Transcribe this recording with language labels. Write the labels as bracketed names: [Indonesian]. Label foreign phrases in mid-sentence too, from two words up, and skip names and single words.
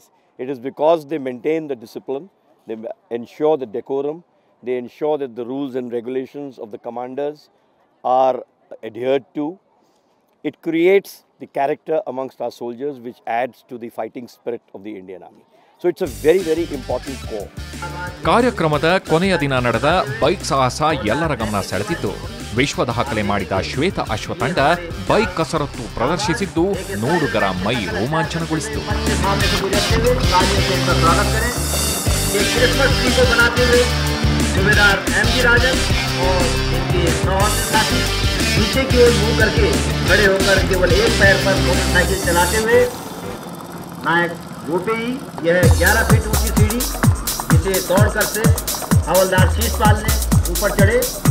[English] It is because they maintain the discipline, they ensure the decorum, they ensure that the rules and regulations of the commanders are adhered to. It creates the character amongst our soldiers, which adds to the fighting spirit of the Indian Army. So it's a very, very important core. [Kannada] ಕಾರ್ಯಕ್ರಮದ ಕೊನೆಯ ದಿನ ನಡೆದ ಬೈಕ್ ಸಾಹಸ ಎಲ್ಲರ ಗಮನ ಸೆಳೆದಿದ್ದು. ವಿಶ್ವ ದಾಖಲೆ ಮಾಡಿದ ಶ್ವೇತ ಅಶ್ವತಂಡ ಬೈಕ್ ಕಸರತ್ತು ಪ್ರದರ್ಶಿಸಿದ್ದು ನೋಡುಗರ ಮೈ ರೋಮಾಂಚನಗೊಳಿಸಿತು. [Hindi] नीचे की ओर मुंह करके खड़े होकर केवल एक पैर पर मोटरसाइकिल चलाते हुए नायक गोपेई, यह 11 फीट ऊंची सीढ़ी जिसे दौड़कर से हवलदार शीशपाल ने ऊपर चढ़े।